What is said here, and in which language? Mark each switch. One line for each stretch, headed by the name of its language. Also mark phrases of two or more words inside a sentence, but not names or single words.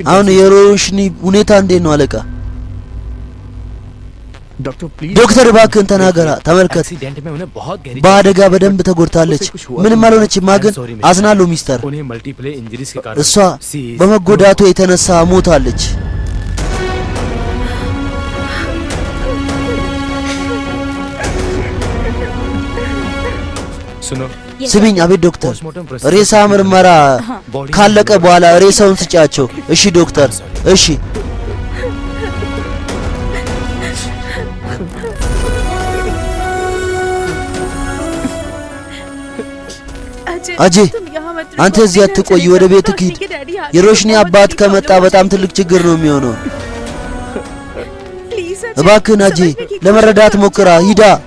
Amharic: አሁን የሮሽኒ ሁኔታ እንዴት ነው አለቃ?
English: doctor please
Amharic: ዶክተር እባክህን ተናገራ። ተመልከት
Hindi: एक्सीडेंट में उन्हें बहुत गहरी
Amharic: በአደጋ በደንብ ተጎድታለች። ምንም አልሆነችማ፣ ግን አዝናለሁ ሚስተር።
Hindi: उन्हें
English: multiple injuries
Hindi: के कारण
Amharic: እሷ በመጎዳቱ የተነሳ ሞታለች።
Hindi: सुनो
Amharic: ስሚኝ። አቤት ዶክተር፣ ሬሳ ምርመራ ካለቀ በኋላ ሬሳውን ስጫቸው። እሺ ዶክተር፣ እሺ አጄ አንተ እዚህ አትቆይ፣ ወደ ቤትህ ሂድ። የሮሽኒ አባት ከመጣ በጣም ትልቅ ችግር ነው የሚሆነው። እባክህን አጄ ለመረዳት ሞክራ ሂዳ።